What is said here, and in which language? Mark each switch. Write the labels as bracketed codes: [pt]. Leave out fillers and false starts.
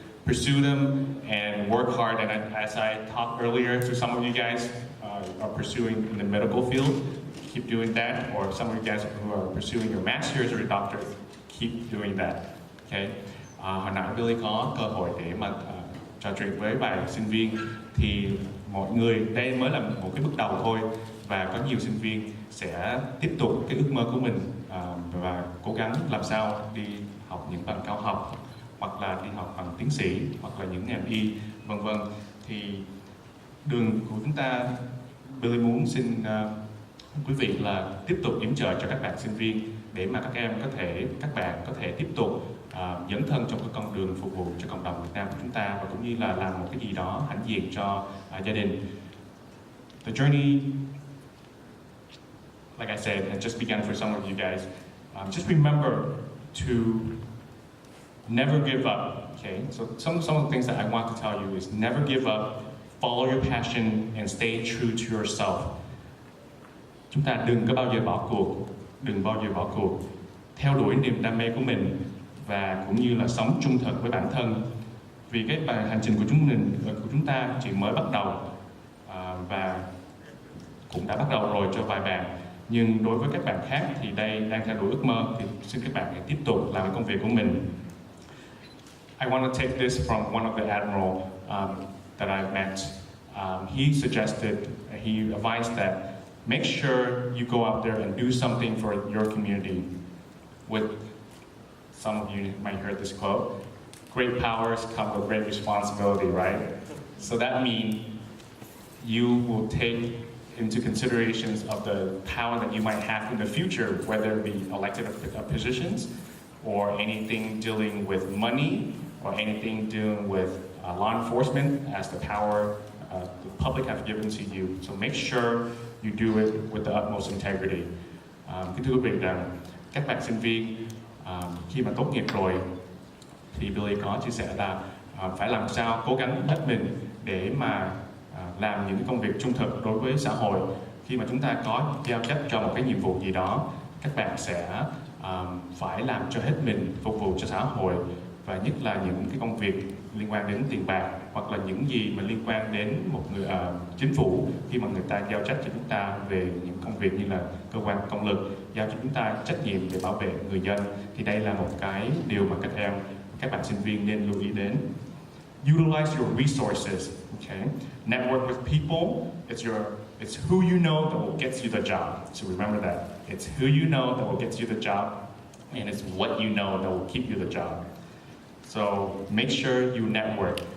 [en] pursue them and work hard. And as I talked earlier to some of you guys are pursuing in the medical field, keep doing that. Or some of you guys who are pursuing your master's or your doctorate, keep doing that. Okay. [vi] Hồi nãy Billy có cơ hội để mà trò chuyện với vài sinh viên, thì mọi người đây mới là một cái bước đầu thôi, và có nhiều sinh viên sẽ tiếp tục cái ước mơ của mình và cố gắng làm sao đi học những bằng cao học, hoặc là đi học bằng tiến sĩ, hoặc là những ngành y, vân vân. Thì đường của chúng ta, Billy muốn xin quý vị là tiếp tục yểm trợ cho các bạn sinh viên để mà các bạn có thể tiếp tục dấn thân trong cái con đường phục vụ cho cộng đồng Việt Nam của chúng ta, và cũng như là làm một cái gì đó hãnh diện cho gia đình. [en] The journey, like I said, has just begun for some of you guys. Just remember to never give up. Okay, so some of the things that I want to tell you is never give up, follow your passion, and stay true to yourself. [vi] Chúng ta đừng có bao giờ bỏ cuộc, theo đuổi niềm đam mê của mình, và cũng như là sống trung thực với bản thân. Vì cái hành trình của chúng ta chỉ mới bắt đầu, và cũng đã bắt đầu rồi cho vài bạn. Nhưng đối với các bạn khác thì đây đang theo đuổi ước mơ, thì xin các bạn hãy tiếp tục làm cái công việc của mình. [en] I want to take this from one of the admiral that I met. He suggested, he advised that make sure you go out there and do something for your community. With some of you might heard this quote, great powers come with great responsibility, right? So that means you will take into considerations of the power that you might have in the future, whether it be elected positions or anything dealing with money or anything dealing with law enforcement as the power the public have given to you. So make sure you do it with the utmost integrity. [vi] Kính thưa quý vị rằng các bạn sinh viên khi mà tốt nghiệp rồi thì Billy có chia sẻ là phải làm sao cố gắng hết mình để mà làm những công việc trung thực đối với xã hội. Khi mà chúng ta có giao trách cho một cái nhiệm vụ gì đó, các bạn sẽ phải làm cho hết mình phục vụ cho xã hội, và nhất là những cái công việc liên quan đến tiền bạc, hoặc là những gì mà liên quan đến một người chính phủ, khi mà người ta giao trách cho chúng ta về những công việc như là cơ quan công lực giao cho chúng ta trách nhiệm để bảo vệ người dân, thì đây là một cái điều mà các bạn sinh viên nên lưu ý đến. [en] Utilize your resources, okay? Network with people. It's who you know that will get you the job. So remember that. It's who you know that will get you the job, and it's what you know that will keep you the job. So make sure you network.